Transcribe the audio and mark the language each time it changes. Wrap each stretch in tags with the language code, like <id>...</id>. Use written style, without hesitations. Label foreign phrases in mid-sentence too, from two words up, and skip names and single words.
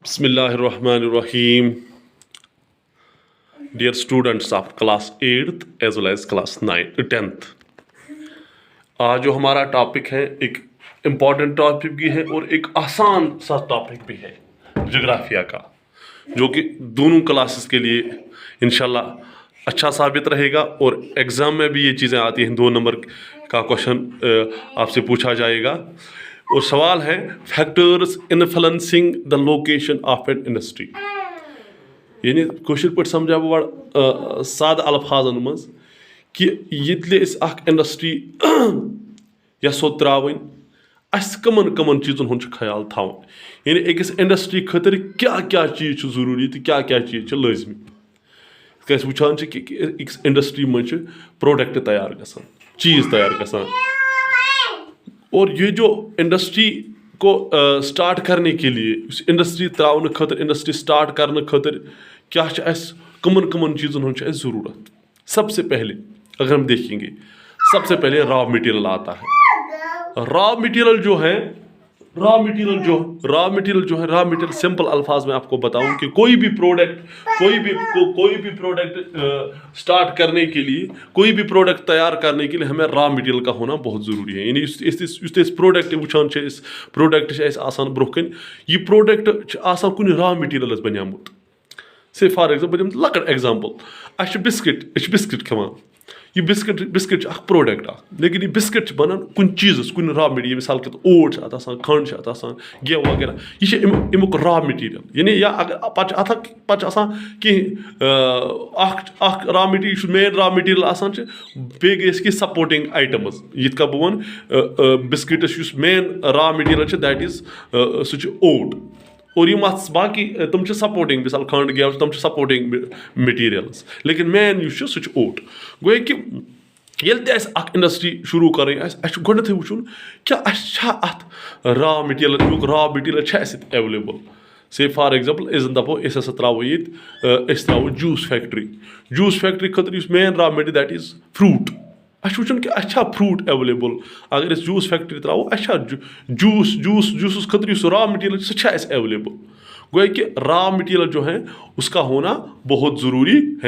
<en>Bismillahirrahmanirrahim. Dear students of class 8th as well as class 10th.</en> <hi>आज जो हमारा टॉपिक है एक इम्पॉर्टेंट टॉपिक भी है और एक आसान सा टॉपिक भी है जोग्राफिया का, जो कि दोनों क्लासेस के लिए इंशाल्लाह अच्छा साबित रहेगा और एग्ज़ाम में भी ये चीज़ें आती हैं। 2 नंबर का क्वेश्चन आपसे पूछा जाएगा और सवाल है</hi> <en>Factors influencing the location of an industry.</en> <ks>यानी कशर पे समझा बड़ साद अल्फाजन मज कि ये इंडस्ट्री यसो त्रावन कमन कमन चीज़न हूँ ख्याल थवन, यानी अकिस इंडस्ट्री खतर क्या क्या चीज़ ज़रूरी तो क्या क्या चीज़ लाजमी। कैसे वुचान कि इंडस्ट्री मज प्रोडक्ट तैयार गसान, चीज़ तैयार गसान,</ks> <hi>और ये जो इंडस्ट्री को स्टार्ट करने के लिए इंडस्ट्री त्रावन खतर इंडस्ट्री स्टार्ट करने खतर</hi> <ks>क्या कमन कमन चीज़न हूँ ज़रूरत।</ks> <hi>सबसे पहले अगर हम देखेंगे, सबसे पहले</hi> <en>raw material</en> <hi>आता है।</hi> <en>raw material</en> <hi>जो है</hi> <en>raw material simple</en> <hi>अल्फाज में आपको बताऊं कि कोई भी प्रोडक्ट स्टार्ट करने के लिए, कोई भी प्रोडक्ट तैयार करने के लिए हमें</hi> <en>raw material</en> <hi>का होना बहुत ज़रूरी है।</hi> <ks>यानी इस प्रोडक्ट वुचान इस प्रोडक्ट आसान ब्रोह कन यह प्रोडक्ट आसान कुछ</ks> <en>raw material</en> <ks>बनियामुत।</ks> <en>say for example</en> <ks>लकट एग्जाम्पल बिस्किट खवान, यह बिस्किट प्रोडक्ट लेकिन यह बिस्किट बनान कुन चीज़ कुन</ks> <en>raw material,</en> <ks>मिसाल के ओट खंड गेव वगैरह, यह अमुक</ks> <en>raw material.</en> <ks>यानी या अगर कह</ks> <en>raw material main raw material</en> <ks>बे गई</ks> <en>supporting items,</en> <ks>यित का बह वन बिस्किटस</ks> <en>main raw material that is</en> <ks>सह ओट, और यम बाकी तुम सपोर्टिंग, मिसाल खंड गेव तुम</ks> <en>supporting materials,</en> <ks>लेकिन मेन सह ओट। गो कि इंडस्ट्री शुरू कर गोडे वुचन क्या अत</ks> <en>raw material available. say for example</en> <ks>दपो त्रो ये त्रो</ks> <en>juice factory</en> <ks>खतर</ks> <en>main raw material that is fruit.</en> <ks>वुचन कि फ्रूट एवेलेबल, अगर</ks> <en>juice factory</en> <ks>त्रो जूस खतर</ks> <en>raw material</en> <ks>सह एवेलेबल।</ks> <hi>गो कि</hi> <en>raw material</en> <hi>जो है उसका होना बहुत ज़रूरी है।</hi>